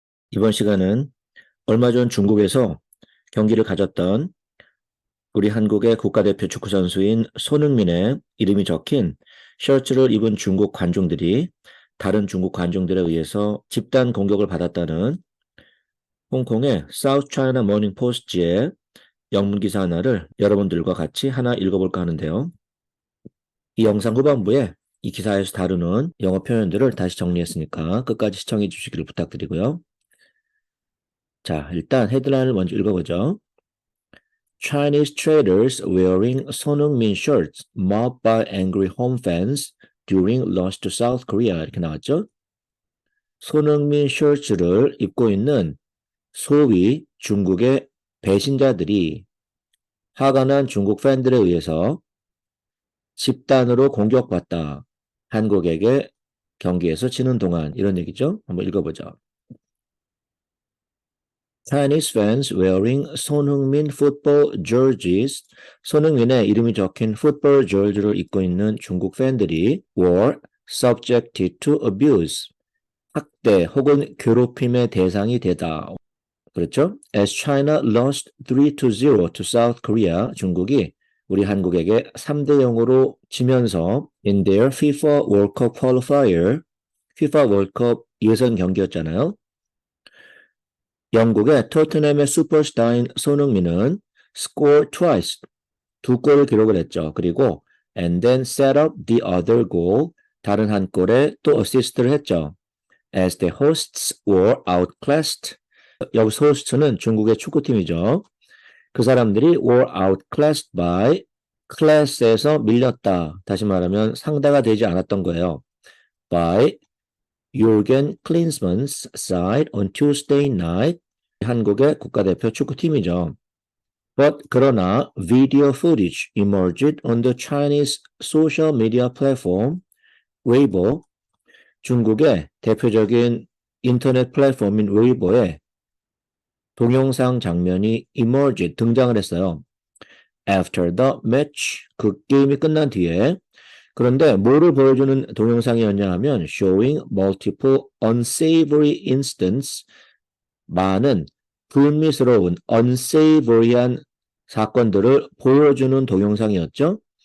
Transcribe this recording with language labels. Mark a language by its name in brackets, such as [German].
[Korean] 이번 시간은 얼마 전 중국에서 경기를 가졌던 우리 한국의 국가대표 축구 선수인 손흥민의 이름이 적힌 셔츠를 입은 중국 관중들이 다른 중국 관중들에 의해서 집단 공격을 받았다는 홍콩의 사우스 차이나 모닝 포스트의 영문 기사 하나를 여러분들과 같이 하나 읽어볼까 하는데요. 이 영상 후반부에 이 기사에서 다루는 영어 표현들을 다시 정리했으니까 끝까지 시청해 주시기를 부탁드리고요. 자, 일단 헤드라인을 먼저 읽어보죠. [English] Chinese traders wearing 손흥민 shirts mobbed by angry home fans during loss to South Korea [Korean] 이렇게 나왔죠. 손흥민 셔츠를 입고 있는 소위 중국의 배신자들이 화가 난 중국 팬들에 의해서 집단으로 공격받다. 한국에게 경기에서 지는 동안 이런 얘기죠. 한번 읽어보죠. [English] Chinese fans wearing 손흥민 football jerseys, [Korean] 손흥민의 이름이 적힌 풋볼 저지를 입고 있는 중국 팬들이 [English] were subjected to abuse, [Korean] 학대 혹은 괴롭힘의 대상이 되다. 그렇죠? [English] As China lost 3-0 to South Korea, [Korean] 중국이 우리 한국에게 3-0으로 지면서 [English] in their FIFA World Cup qualifier, [Korean] FIFA 월드컵 예선 경기였잖아요. 영국의 토트넘의 슈퍼스타인 손흥민은 [English] scored twice, [Korean] 두 골을 기록을 했죠. 그리고 [English] and then set up the other goal, [Korean] 다른 한 골에 또 어시스트를 했죠. [English] As the hosts were outclassed, [Korean] 여기서 호스트는 중국의 축구팀이죠. 그 사람들이 [English] were outclassed by, [Korean] 클래스에서 밀렸다. 다시 말하면 상대가 되지 않았던 거예요. [English] by Jürgen Klinsmann's side on Tuesday night, [Korean] 한국의 국가대표 축구팀이죠. But 그러나 [English] video footage emerged on the Chinese social media platform Weibo, [Korean] 중국의 대표적인 인터넷 플랫폼인 웨이보에 동영상 장면이 [English] emerged, [Korean] 등장을 했어요. [English] After the match, [Korean] 그 게임이 끝난 뒤에. 그런데 뭐를 보여주는 동영상이었냐 하면 [English] showing multiple unsavory incidents, [Korean] 많은 불미스러운 unsavory한 사건들을 보여주는 동영상이었죠.